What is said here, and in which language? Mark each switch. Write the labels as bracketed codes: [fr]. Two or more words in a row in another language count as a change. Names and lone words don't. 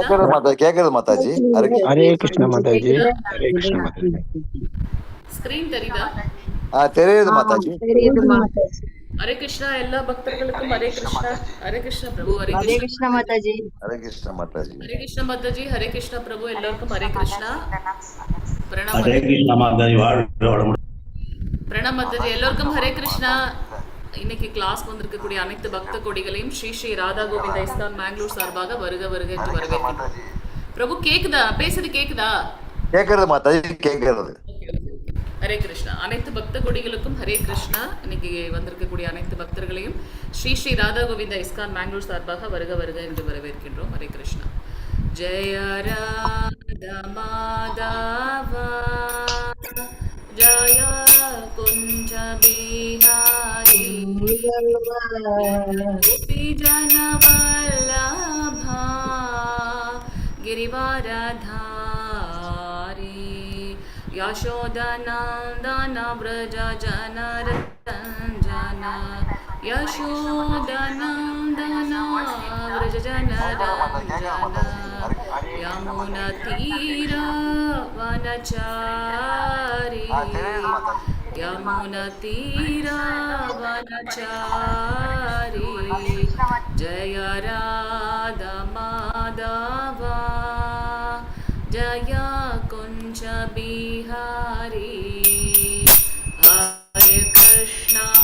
[ta] கேக்குது மாதாஜி [hi] हरे कृष्ण माता जी [ta] கேக்குதா [hi] हरे कृष्ण माता जी [ta] ஸ்கிரீன் தெரியுதா தெரியுது மாதாஜி [hi] हरे कृष्णा [ta] எல்லா பக்தர்களுக்கும் [hi] हरे कृष्णा हरे कृष्णा प्रभु हरे हरे कृष्णा कृष्णा माता जी [ta] ஹரே கிருஷ்ணா மாதாஜி [hi] हरे कृष्णा माता जी हरे कृष्णा प्रभु எல்லோருக்கும் हरे कृष्णा प्रणाम हरे कृष्णा माता जी [ta] பிரணாம் மாதாஜி எல்லோருக்கும் ஹரே கிருஷ்ணா இன்னைக்கு கிளாஸ்க்கு வந்திருக்கக்கூடிய அனைத்து பக்த கொடிகளையும் ஸ்ரீ ஸ்ரீ ராதா கோவிந்த இஸ்கான் மேங்களூர் சார்பாக வருக வருக என்று வரவேற்கிறோம். பிரபு கேக்குதா? பேசுறது கேக்குதா? கேக்குறது மாதாஜி கேக்குறது. ஹரே கிருஷ்ணா. அனைத்து பக்த கொடிகளுக்கும் ஹரே கிருஷ்ணா. இன்னைக்கு வந்திருக்கக்கூடிய அனைத்து பக்தர்களையும் ஸ்ரீ ஸ்ரீ ராதா கோவிந்த இஸ்கான் மேங்களூர் சார்பாக வருக வருக என்று வரவேற்கின்றோம். [hi] हरे कृष्णा. जय राधा माधवा जय कुंज बिहारी गोपी जन वल्लभा गिरिवरधारी यशोदनंदन व्रज जनरंजन यशोदनंदन व्रज जनरंजन यमुना तीर वनचारी यमुना तीर वनचारी जय राधा माधवा जय कुंज बिहारी हरे कृष्णा